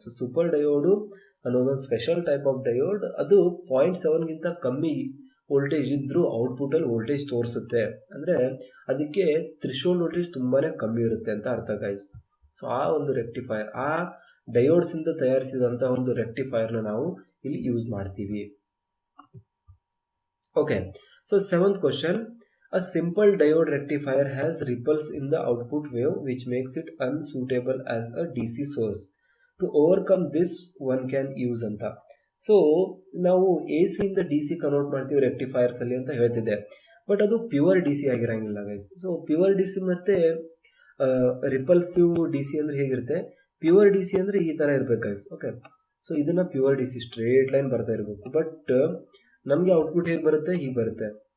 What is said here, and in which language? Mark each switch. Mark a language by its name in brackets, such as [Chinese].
[Kannada] So super diode ಅನ್ನೋದೊಂದು special type of diode, ಅದು 0.7ಗಿಂತ ಕಮ್ಮಿ ವೋಲ್ಟೇಜ್ ಇದ್ದರೂ ಔಟ್ಪುಟ್ಟಲ್ಲಿ ವೋಲ್ಟೇಜ್ ತೋರಿಸುತ್ತೆ, ಅಂದರೆ ಅದಕ್ಕೆ ಥ್ರಿಶೋಲ್ಡ್ ವೋಲ್ಟೇಜ್ ತುಂಬಾ ಕಮ್ಮಿ ಇರುತ್ತೆ ಅಂತ ಅರ್ಥ ಗೈಸ್. ಸೊ ಆ ಒಂದು ರೆಕ್ಟಿಫೈರ್, ಆ ಡಯೋಡ್ಸಿಂದ ತಯಾರಿಸಿದಂಥ ಒಂದು ರೆಕ್ಟಿಫೈರ್ನ ನಾವು ಇಲ್ಲಿ ಯೂಸ್ ಮಾಡ್ತೀವಿ. [English] Okay, so seventh question. A simple diode rectifier has ripples in the output wave which makes it unsuitable as a DC source. To overcome this, one can use [Kannada] ಅಂತ. So ನಾವು AC ಇಂದ DC convert ಮಾಡ್ತೀವಿ ರೆಕ್ಟಿಫೈರ್ಸ್ ಅಲ್ಲಿ ಅಂತ ಹೇಳ್ತಿದ್ದೆ, but ಅದು pure DC ಆಗಿರಂಗಿಲ್ಲ guys. So pure DC ಮತ್ತೆ repulsive DC ಅಂದ್ರೆ ಹೇಗಿರುತ್ತೆ, ಪ್ಯೂರ್ DC ಅಂದ್ರೆ ಈ ಥರ ಇರ್ಬೇಕು ಗೈಸ್. ಓಕೆ, ಸೊ ಇದನ್ನ ಪ್ಯೂರ್ DC ಸ್ಟ್ರೇಟ್ ಲೈನ್ ಬರ್ತಾ ಇರಬೇಕು, ಬಟ್ ನಮಗೆ ಔಟ್ಪುಟ್ ಹೇಗೆ ಬರುತ್ತೆ, ಹೀಗೆ ಬರುತ್ತೆ.